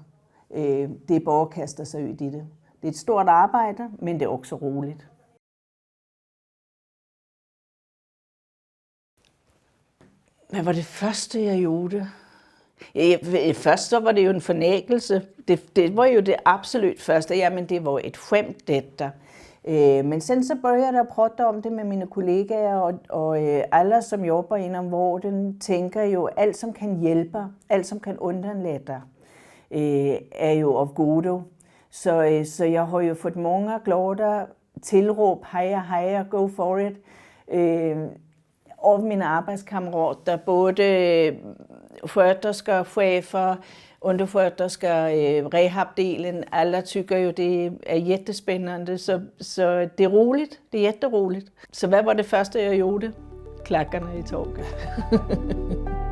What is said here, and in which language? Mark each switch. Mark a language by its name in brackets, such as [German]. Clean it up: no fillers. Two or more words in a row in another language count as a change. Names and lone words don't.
[Danish] Det er bare at kaste sig ud i det. Det er et stort arbejde, men det er også roligt. Hvad var det første, jeg gjorde? Først så var det jo en fornægelse. Det var jo det absolut første. [Swedish] Jamen, det var et skämt detta. Men sen så började jag prata om det [Danish] med mine kollegaer, og [Swedish] alla som jobbar inom vården tänker jo, alt som kan hjälpa, alt som kan underlätta, er jo av godo. [Danish] Så jeg har jo fået [Swedish] många glada [Danish] tilråb, heja, [English] go for it, [Danish] av mine arbejdskammerater, både sköterskor, chefer, undersköterskor, rehabdelen. [Swedish] Alla tycker jo, det er jättespännande, så det er roligt, det er jätteroligt. [Danish] Så hvad var det første, jeg gjorde? [Swedish] Klackarna i tåget.